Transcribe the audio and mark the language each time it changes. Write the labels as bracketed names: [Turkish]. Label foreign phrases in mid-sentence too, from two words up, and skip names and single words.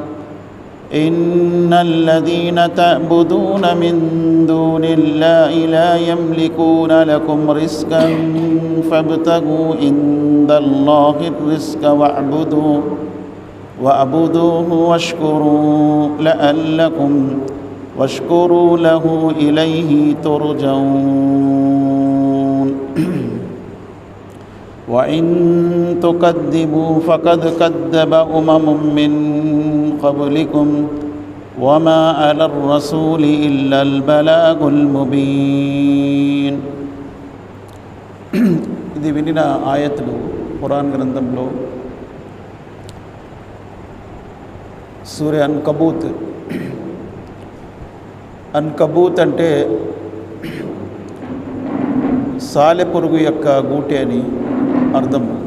[Arabic] إن الذين تعبدون من دون الله لا يملكون لكم رزقا فابتغوا عند الله الرزق واعبدوه واشكروا له إليه ترجعون. وإن تكذبوا فقد كذب أمم من قبلكم وما على الرسول إلا البلاغ المبين. [Telugu] ఇది వినిన ఆయతులు ఖురాన్ గ్రంథంలో సూర అన్కబూత్ అంటే సాలెపురుగు యొక్క గూటి అని అర్థం.